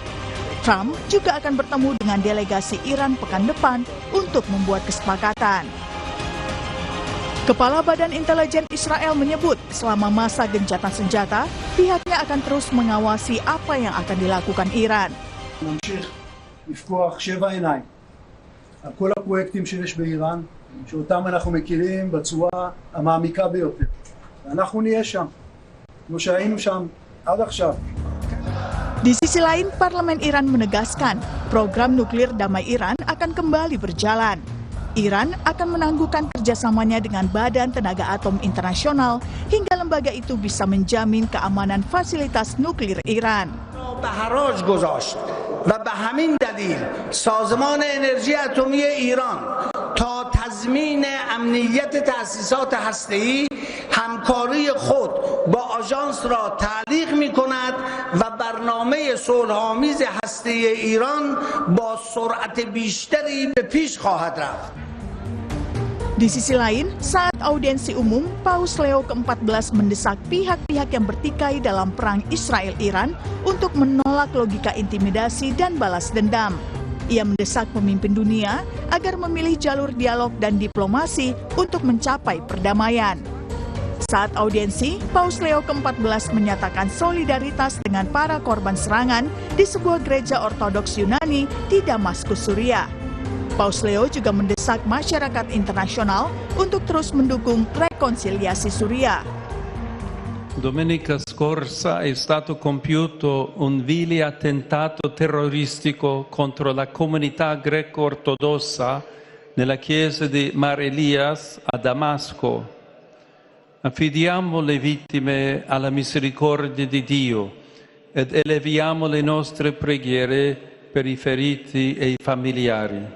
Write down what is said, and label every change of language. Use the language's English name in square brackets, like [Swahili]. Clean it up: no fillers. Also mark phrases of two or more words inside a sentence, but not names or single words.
[Indonesian] Trump juga akan bertemu dengan delegasi Iran pekan depan untuk membuat kesepakatan. Kepala Badan Intelijen Israel menyebut selama masa gencatan senjata, pihaknya akan terus mengawasi apa yang akan dilakukan Iran. [Hebrew] על כל הפרויקטים שיש באיראן, שאותם אנחנו מכירים בצורה המעמיקה ביותר. ואנחנו נהיה שם, כמו שהיינו שם עד עכשיו. [Indonesian] Di sisi lain, Parlemen Iran menegaskan program nuklir damai Iran akan kembali berjalan. Iran akan menangguhkan kerjasamanya dengan Badan Tenaga Atom Internasional hingga lembaga itu bisa menjamin keamanan fasilitas nuklir Iran. [Persian] بهراج گذاشت و به همین دلیل سازمان انرژی اتمی ایران تا تضمین امنیت تأسیسات هسته‌ای همکاری خود با آژانس را تعلیق می‌کند و برنامه صلح‌آمیز هسته‌ای ایران با سرعت بیشتری به پیش خواهد رفت. [Indonesian] Di sisi lain, saat audiensi umum, Paus Leo ke-14 mendesak pihak-pihak yang bertikai dalam perang Israel-Iran untuk menolak logika intimidasi dan balas dendam. Ia mendesak pemimpin dunia agar memilih jalur dialog dan diplomasi untuk mencapai perdamaian. Saat audiensi, Paus Leo ke-14 menyatakan solidaritas dengan para korban serangan di sebuah gereja Ortodoks Yunani di Damaskus, Suriah. Paus Leo juga mendesak masyarakat internasional untuk terus mendukung rekonsiliasi Suriah. [Italian] Domenica scorsa è stato compiuto un vile attentato terroristico contro la comunità greco-ortodossa nella chiesa di Mar Elias a Damasco. Affidiamo le vittime alla misericordia di Dio ed eleviamo le nostre preghiere per i feriti e i familiari.